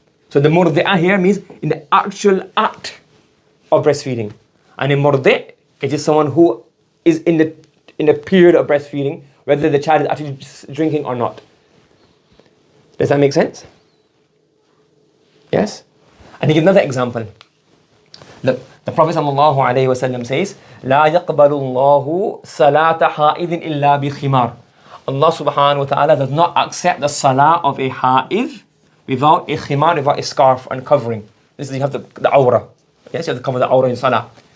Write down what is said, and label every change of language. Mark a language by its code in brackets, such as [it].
[en] So the murdi'ah here means in the actual act of breastfeeding. And in murdi', it is someone who is in the period of breastfeeding, whether the child is actually drinking or not. Does that make sense? Yes? And he gives another example. Look, the Prophet ﷺ says, [ar] لا يقبل الله صلاة حائض إلا بخمار. [en] Allah subhanahu wa ta'ala does not accept the salah of a ha'id without a khimar, without a scarf and covering. This is, you have the awrah. Yes, you have to cover the awrah in salah.